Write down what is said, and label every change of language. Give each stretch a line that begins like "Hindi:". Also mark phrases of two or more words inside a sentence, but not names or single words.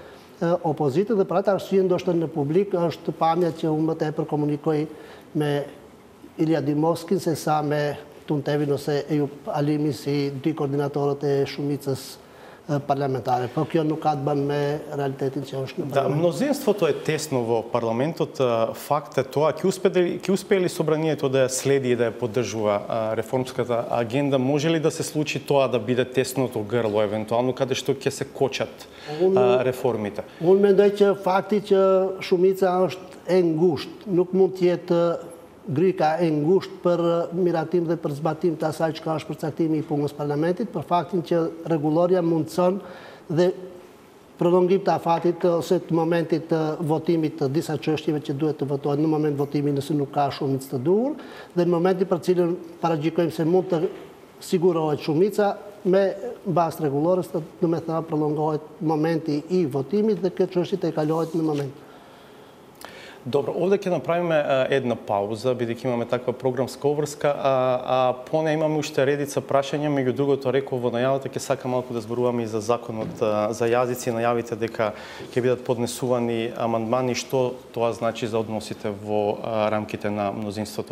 Albanian: opozitë dhe për atë arsye ndoshta në publik është pamja që unë më tepër komunikoj me Ilija Dimovskin se sa me Tuntevin ose Ejup Alimi si dy koordinatorët e shumicës parlamentare. Po kjo nuk ka të bën me realitetin që është në parlament.
Macedonian: Да, мнозинството е тесно во парламентот, факт е тоа, ќе успее ли собранието да ја следи и да ја поддржува реформската агенда, може ли да се случи тоа да биде тесното грло евентуално каде што ќе се кочат реформите?
Albanian: Unë mendoj që fakti që shumica është e ngushtë, nuk mund të jetë gryka e ngushtë për miratim dhe për zbatim të asaj që ka është përcaktimi i punës parlamentit, për faktin që rregulloria mundson dhe prolongim të afatit ose të momentit të votimit të disa çështjeve që duhet të votohen në moment votimi nëse nuk ka shumicë të duhur, dhe në momentin për cilën paragjykojmë se mund të sigurohet shumica, me bazë rregullore, do të thënë prolongohet momenti i votimit dhe kjo çështje të kalohet në moment.
Macedonian: Добро, овде ќе направиме една пауза, бидејќи имаме таква програмска обврска, а по неја имаме уште редица прашања, меѓу другото реков во најавата ќе сакам малку да зборуваме и за законот за јазици, најавите дека ќе бидат поднесувани амандмани, што тоа значи за односите во рамките на мнозинството.